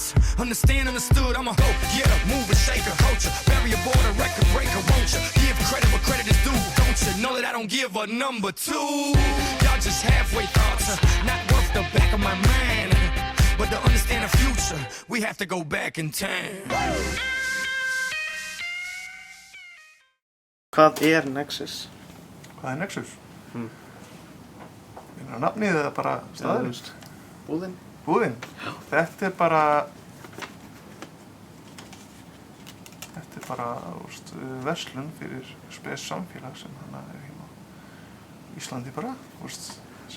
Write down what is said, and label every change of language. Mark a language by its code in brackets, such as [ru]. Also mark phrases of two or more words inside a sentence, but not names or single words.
[en] Understand, understood. I'm a go-getter, mover, shaker, culture, barrier border, record breaker. Won't you give credit where credit is due? Don't you know that I don't give a number two? Y'all just halfway thoughts, not worth the back of my mind. But to understand the future, we have to go back in time. [is] Hvað Nexus? Hvað Nexus? Nafnið eða bara staðurinn? Búðin? Búðin? Þetta bara verslun fyrir spes samfélag sem hana heima á Íslandi bara, sem